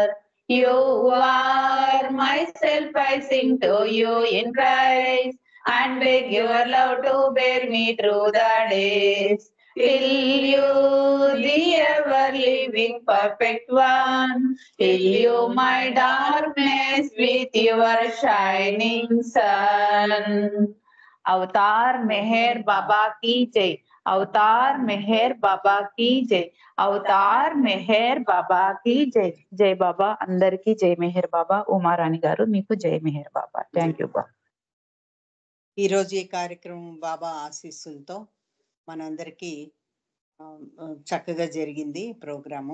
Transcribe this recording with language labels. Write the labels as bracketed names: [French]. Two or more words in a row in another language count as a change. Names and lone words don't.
[English] You are myself, I sing to you in Christ, and beg your love to bear me through the days. Till you, the ever-living perfect one, fill you my darkness with your shining sun. [Hindi] अवतार मेहर बाबा की जय. अवतार मेहर बाबा की जय. अवतार मेहर बाबा की जय. जय बाबा. [Telugu] అందరికీ జై మెహర్ బాబా. ఉమారాణి గారు మీకు జై మెహర్ బాబా. [English] thank you [Telugu] బాబా. ఈరోజు ఈ కార్యక్రమం బాబా ఆశీస్సులతో మనందరికీ చక్కగా జరిగింది ప్రోగ్రాము.